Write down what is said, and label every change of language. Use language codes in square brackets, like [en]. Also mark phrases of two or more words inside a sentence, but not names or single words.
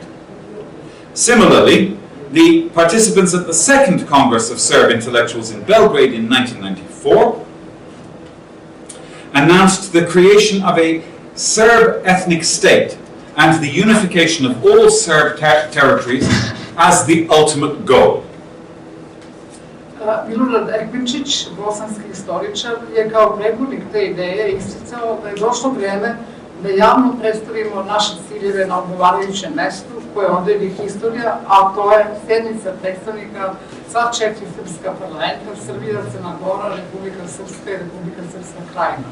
[en] Similarly, the participants at the Second Congress of Serb Intellectuals in Belgrade in 1994 announced the creation of a Serb ethnic state and the unification of all Serb territories as the ultimate goal. [bs] Milorad Ekmenčić, bosanski historičar, je kao predvodnik te ideje isticao da je došlo vrijeme da javno predstavimo naše ciljeve na odgovarajućem mestu koje odredi historija, a to je sjednica predstavnika sva 4 srpska parlamenta, Srbija, Crna Gora, Republika Srpska i Republika Srpska Krajina.